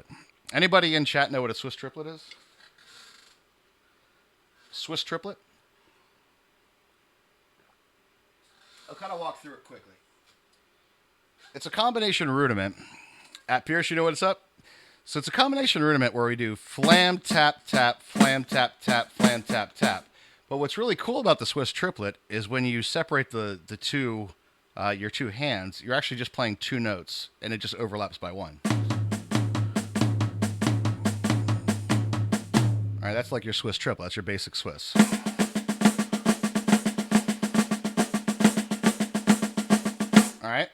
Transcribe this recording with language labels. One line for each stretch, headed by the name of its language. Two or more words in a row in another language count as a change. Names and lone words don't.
English: Anybody in chat know what a Swiss triplet is? Swiss triplet? I'll kind of walk through it quickly. It's a combination rudiment. At Pierce, you know what's up? So it's a combination rudiment where we do flam, tap, tap, flam, tap, tap, flam, tap, tap. But what's really cool about the Swiss triplet is when you separate the two, your 2 hands, you're actually just playing 2 notes, and it just overlaps by 1. All right, that's like your Swiss triplet. That's your basic Swiss. All right.